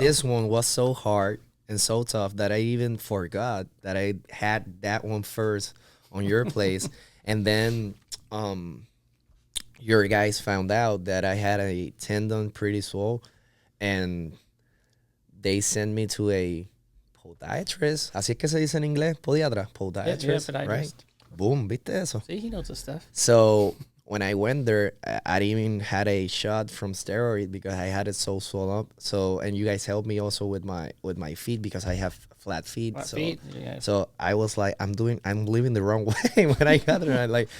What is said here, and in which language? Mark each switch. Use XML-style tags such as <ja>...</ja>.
<en>this one was so hard and so tough that I even forgot that I had that one first on your place. And then your guys found out that I had a tendon pretty swole, and they sent me to a podiatrist.</en> <es>Así es que se dice en inglés, podiatra, podiatrist,</es> <en>podiatrist. right? Boom,</en> <es>¿viste eso?</es> <en>See, he knows his stuff. So when I went there, I even had a shot from steroid because I had it so swollen up. So, and you guys helped me also with my feet because I have flat feet. So I was like, I'm living the wrong way when I got there.</en>